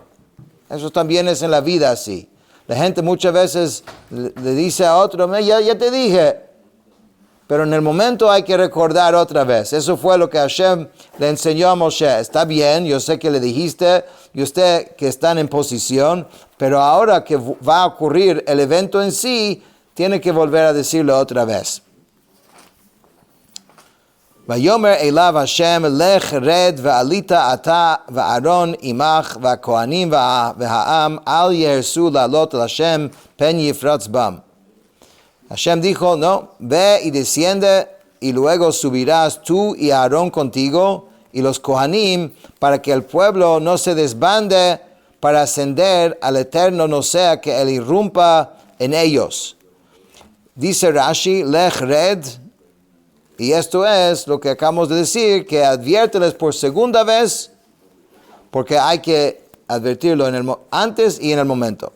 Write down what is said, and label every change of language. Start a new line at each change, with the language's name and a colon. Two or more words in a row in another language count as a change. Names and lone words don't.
Spanish: Eso también es en la vida así. La gente muchas veces le dice a otro, ya te dije, pero en el momento hay que recordar otra vez. Eso fue lo que Hashem le enseñó a Moshe. Está bien, yo sé que le dijiste, y usted que están en posición, pero ahora que va a ocurrir el evento en sí, tiene que volver a decirlo otra vez.
Hebrew: ויאמר אליו השם לך רד ועלית אתה ואהרן עמך והכהנים והעם אל יהרסו לעלות אל השם פן יפרץ בם.
Spanish: Hashem dijo, no, ve y desciende y luego subirás tú y Aarón contigo y los Kohanim para que el pueblo no se desbande para ascender al Eterno, no sea que él irrumpa en ellos. Dice Rashi,
Hebrew: לך רד,
Spanish: y esto es lo que acabamos de decir, que adviérteles por segunda vez, porque hay que advertirlo antes y en el momento.